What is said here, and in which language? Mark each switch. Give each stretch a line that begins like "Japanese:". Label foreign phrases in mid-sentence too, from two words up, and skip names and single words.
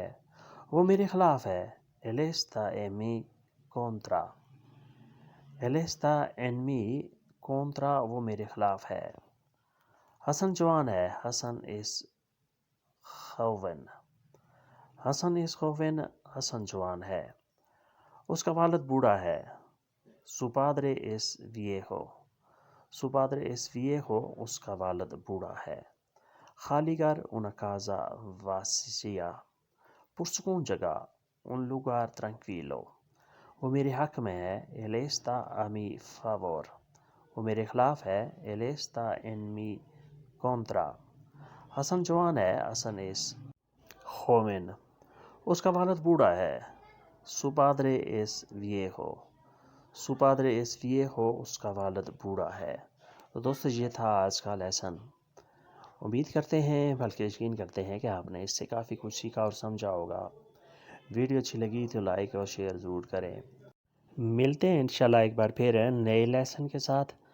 Urdu: وہ میرے خلاف ہے.
Spanish: Él está en mi contra. Él está en mi contra.
Urdu: وہ میرے خلاف ہے. حسن جوان ہے.
Spanish: حسن is joven. حسن is joven.
Urdu: حسن جوان ہے. اس کا والد بوڑھا ہے.
Spanish: Su padre es viejo. Su padre es viejo.
Urdu: اس کا والد بوڑھا ہے. خالی گھر.
Spanish: Una casa vacía.
Urdu: پرسکون جگہ.
Spanish: Un lugar tranquilo.
Urdu: وہ میرے حق میں ہے.
Spanish: Él está a mi favor.
Urdu: وہ میرے خلاف ہے.
Spanish: Él está en mi contra.
Urdu: حسن جوان ہے. حسن
Spanish: is joven.
Urdu: اس کا والد بوڑھا ہے.
Spanish: Su padre es viejo. Su padre es viejo.
Urdu: اس کا والد بوڑھا ہے. تو دوستو یہ تھا آج کا لیسن. امید کرتے ہیں بلکہ یقین کرتے ہیں کہ آپ نے اس سے کافی کچھ سیکھا اور سمجھا ہوگا. ویڈیو اچھی لگی تو لائک اور شیئر ضرور کریں. ملتے ہیں انشاءاللہ ایک بار پھر نئے لیسن کے ساتھ.